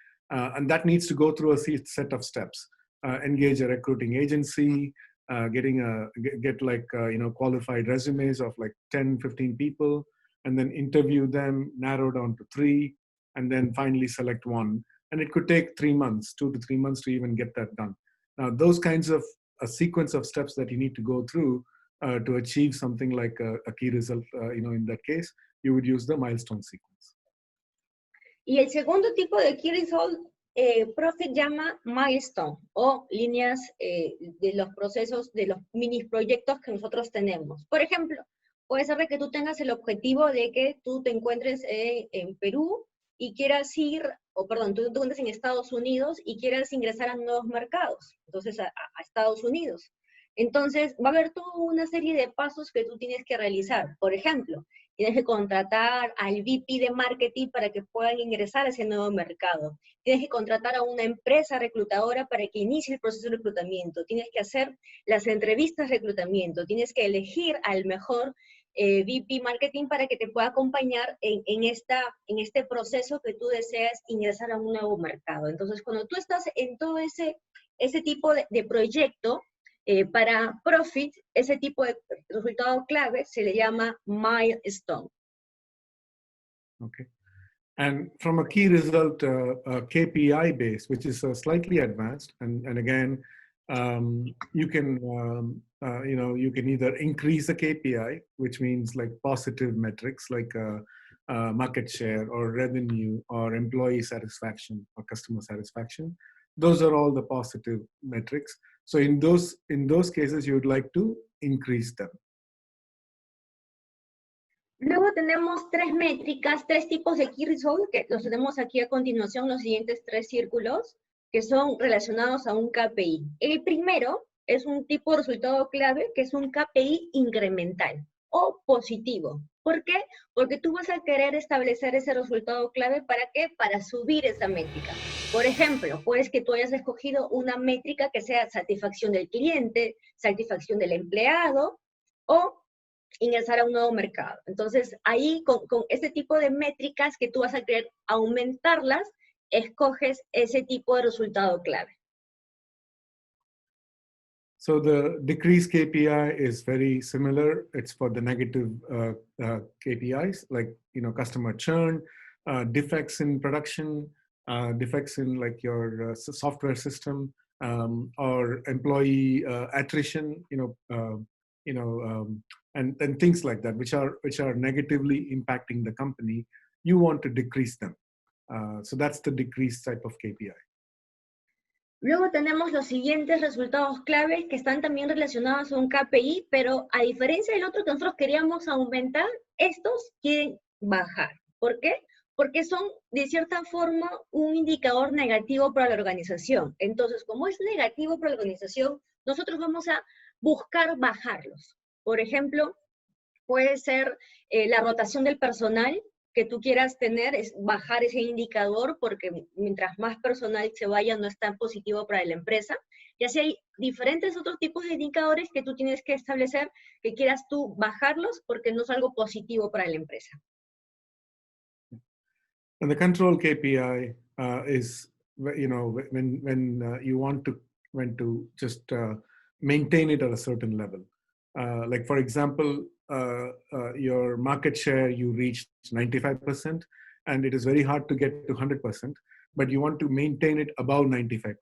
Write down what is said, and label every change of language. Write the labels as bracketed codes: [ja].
[en] And that needs to go through a set of steps. Engage a recruiting agency, get qualified resumes of like 10, 15 people, and then interview them, narrow down to 3, and then finally select 1. And it could take 3 months, 2 to 3 months to even get that done. Now, those kinds of a sequence of steps that you need to go through to achieve something like a key result, in that case, you would use the milestone sequence. [es] Y el segundo tipo de key result, Profit llama milestone, o líneas de los procesos, de los mini proyectos que nosotros tenemos. Por ejemplo, puede ser de que tú tengas el objetivo de que tú te encuentres en Perú y quieras tú te encuentres en Estados Unidos y quieras ingresar a nuevos mercados, entonces a Estados Unidos. Entonces va a haber toda una serie de pasos que tú tienes que realizar. Por ejemplo, tienes que contratar al VP de marketing para que puedan ingresar a ese nuevo mercado. Tienes que contratar a una empresa reclutadora para que inicie el proceso de reclutamiento. Tienes que hacer las entrevistas de reclutamiento. Tienes que elegir al mejor VP Marketing para que te pueda acompañar en este proceso que tú deseas ingresar a un nuevo mercado. Entonces, cuando tú estás en todo ese tipo de proyecto, para Profit, ese tipo de resultado clave se le llama milestone. [en] Okay. And from a key result, KPI base, which is slightly advanced, and again, you can you can either increase the KPI, which means like positive metrics like market share or revenue or employee satisfaction or customer satisfaction. Those are all the positive metrics. So in those cases, you would like to increase them. [es] Luego tenemos tres métricas, tres tipos de key results, que los tenemos aquí a continuación, los siguientes tres círculos, que son relacionados a un KPI. El primero es un tipo de resultado clave, que es un KPI incremental o positivo. ¿Por qué? Porque tú vas a querer establecer ese resultado clave, ¿para qué? Para subir esa métrica. Por ejemplo, puedes que tú hayas escogido una métrica que sea satisfacción del cliente, satisfacción del empleado, o ingresar a un nuevo mercado. Entonces, ahí con ese tipo de métricas que tú vas a querer aumentarlas, escoges ese tipo de resultado clave. [en] So the decrease KPI is very similar. It's for the negative KPIs, like customer churn, defects in production, defects in like your software system, or employee attrition, and things like that, which are negatively impacting the company. You want to decrease them. So that's the decrease type of KPI. [es] Luego tenemos los siguientes resultados claves que están también relacionados a un KPI, pero a diferencia del otro que nosotros queríamos aumentar, estos quieren bajar. ¿Por qué? Porque son, de cierta forma, un indicador negativo para la organización. Entonces, como es negativo para la organización, nosotros vamos a buscar bajarlos. Por ejemplo, puede ser la rotación del personal que tú quieras tener, es bajar ese indicador, porque mientras más personal se vaya no es tan positivo para la empresa. Y así hay diferentes otros tipos de indicadores que tú tienes que establecer, que quieras tú bajarlos porque no es algo positivo para la empresa. [en] And the control KPI is, when you want to just maintain it at a certain level. Like for example, your market share, you reached 95%, and it is very hard to get to 100%, but you want to maintain it above 95%.